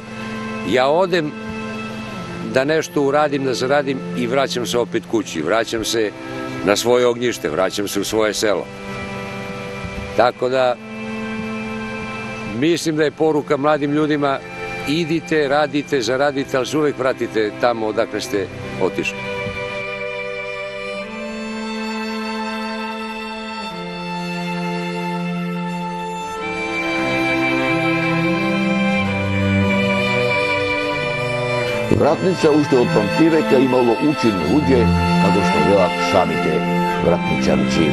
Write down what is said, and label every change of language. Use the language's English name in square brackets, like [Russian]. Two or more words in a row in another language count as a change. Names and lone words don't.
[Serbian] Ja odem da nešto uradim, da zaradim i vraćam se opet kući. Vraćam se na svoje ognjište, vraćam se u svoje selo. Tako da mislim da je poruka mladim ljudima: idite, radite, zaradite, ali se uvek vratite tamo odakle ste otišli. [Macedonian] Вратница уште од памтивека имало учени луѓе, како што велат самите вратничанци.